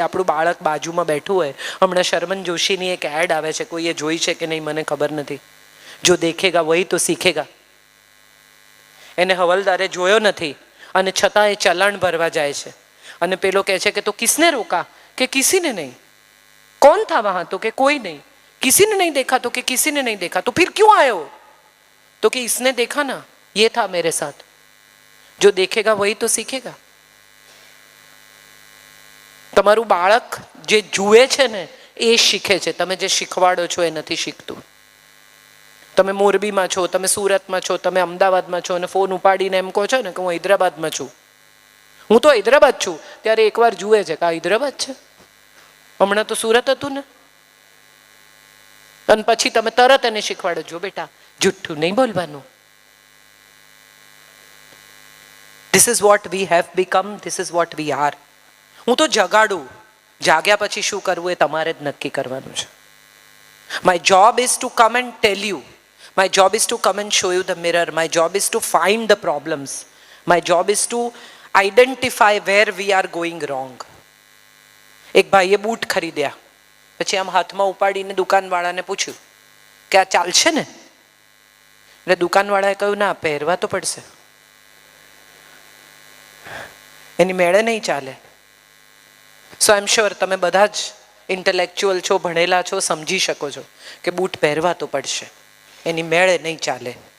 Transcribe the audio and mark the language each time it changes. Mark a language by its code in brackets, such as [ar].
[gu] આપણું બાળક બાજુમાં બેઠું હોય, હમણાં શર્મન જોશીની એક એડ આવે છે, કોઈએ જોઈ છે કે નહીં મને ખબર નથી. [hi] જો દેખેગા વહી તો શીખેગા. [gu] એને હવલદારે જોયો નથી અને છતાં એ ચલાણ ભરવા જાય છે અને પેલો કહે છે કે [hi] તો કિસને રોકા? કે કિસીને નહીં. कौन था वहां? तो कि कोई नहीं. किसी ने नहीं देखा? तो कि किसी ने नहीं देखा. तो फिर क्यों आए हो? तो कि इसने देखा ना, ये था मेरे साथ. जो देखेगा वही तो सीखेगा. [gu] તમારું બાળક જે જુએ છે ને એ શીખે છે. તમે જે શીખવાડો છો એ નથી શીખતું. તમે મોરબીમાં છો, તમે સુરતમાં છો, તમે અમદાવાદમાં છો અને ફોન ઉપાડીને એમ કહો છો ને કે હું હૈદરાબાદમાં છું. હું તો હૈદરાબાદ છું. ત્યારે એકવાર જુએ છે કે આ હૈદરાબાદ છે, હમણાં તો સુરત હતું ને. અને પછી તમે તરત એને શીખવાડો, જો બેટા જુઠ્ઠું નહીં બોલવાનું. [en] This is what we have become. This is what we are. [gu] હું તો જગાડું. જાગ્યા પછી શું કરવું એ તમારે જ નક્કી કરવાનું છે. [en] My job is to come and tell you. My job is to come and show you the mirror. My job is to find the problems. My job is to identify where we are going wrong. [gu] એક ભાઈએ boot ખરીદ્યા, પછી આમ હાથમાં ઉપાડીને દુકાનવાળાને પૂછ્યું કે આ ચાલશે ને? એટલે દુકાનવાળાએ કહ્યું ના, પહેરવા તો પડશે, એની મેળે નહીં ચાલે. [en] so I am sure [gu] તમે બધા જ ઇન્ટેલેક્ચ્યુઅલ છો, ભણેલા છો, સમજી શકો છો કે બૂટ પહેરવા તો પડશે, એની મેળે નહીં ચાલે.